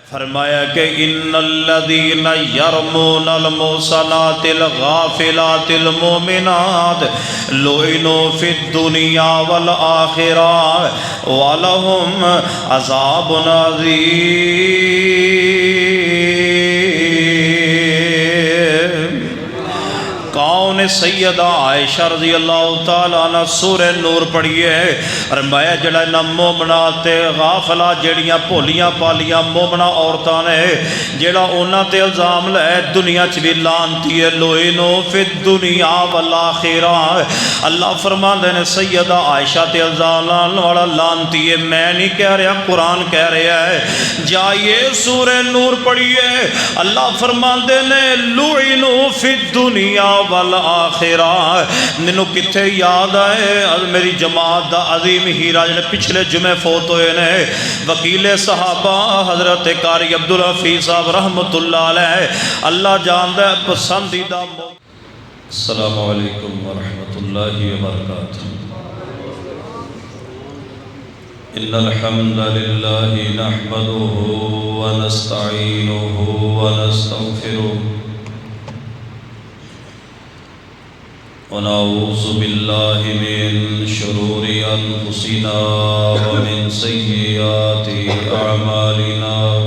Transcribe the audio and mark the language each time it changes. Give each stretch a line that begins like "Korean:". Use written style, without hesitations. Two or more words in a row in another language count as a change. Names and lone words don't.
Arabic: فرمایا کہ ان الذین یرمون المحصنات الغافلات المؤمنات لعنوا فی الدنیا والآخرہ ولہم عذاب عظیم۔
Punjabi: کون سیدہ عائشہ
Arabic: رضی اللہ تعالیٰ عنہ
Punjabi: سورہ نور پڑھیے فرمایا جڑا نہ
Arabic: مومنات غافلہ
Punjabi: جڑیاں بھولیاں پالیاں مومنہ عورتاں نے جڑا انہاں تے الزام لے دنیا چ بھی لعنتی ہے
Arabic: لعنوا فی الدنیا والآخرہ۔
Punjabi: اللہ فرماندے نے سیدہ عائشہ تے الزام لانے والا لعنتی ہے، میں نہیں کہہ رہا قرآن کہہ رہا ہے۔ جائیے سورہ نور پڑھیے اللہ فرماندے نے
Arabic: لعنوا فی الدنیا والآخرہ۔
Punjabi: مینوں کتھے یاد آئے میری جماعت دا عظیم ہیرا جڑے پچھلے جمعے فوت ہوئے نے وکیل صحابہ حضرت قاری عبداللہ صاحب
Arabic: رحمت اللہ علیہ،
Punjabi: اللہ جاندا ہے پسندیدہ۔
Arabic: السلام علیکم ورحمۃ اللہ وبرکاتہ۔ ان الحمد للہ نحمده ونستعینه ونستغفره ونعوذ باللہ من شرور انفسنا ومن سیئات اعمالنا